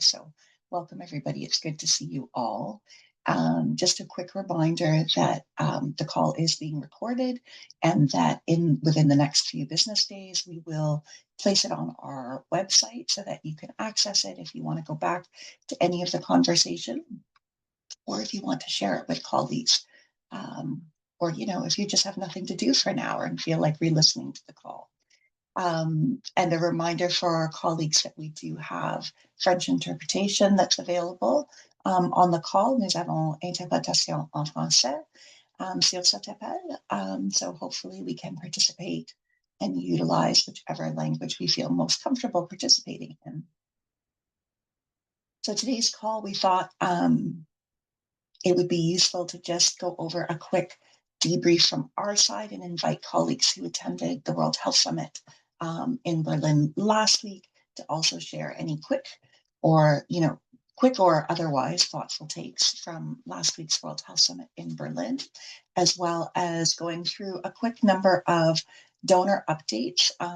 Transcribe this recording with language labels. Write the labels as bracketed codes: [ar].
[en] So welcome everybody. It's good to see you all. Just a quick reminder that the call is being recorded and that within the next few business days, we will place it on our website so that you can access it if you want to go back to any of the conversation or if you want to share it with colleagues. Or, if you just have nothing to do for an hour and feel like re-listening to the call. And a reminder for our colleagues that we do have French interpretation that's available on the call. [fr] Nous avons interprétation en français sur cet appel. [en] So hopefully we can participate and utilize whichever language we feel most comfortable participating in. So today's call, we thought it would be useful to just go over a quick debrief from our side and invite colleagues who attended the World Health Summit in Berlin last week to also share any quick or otherwise thoughtful takes from last week's World Health Summit in Berlin, as well as going through a quick number of donor updates.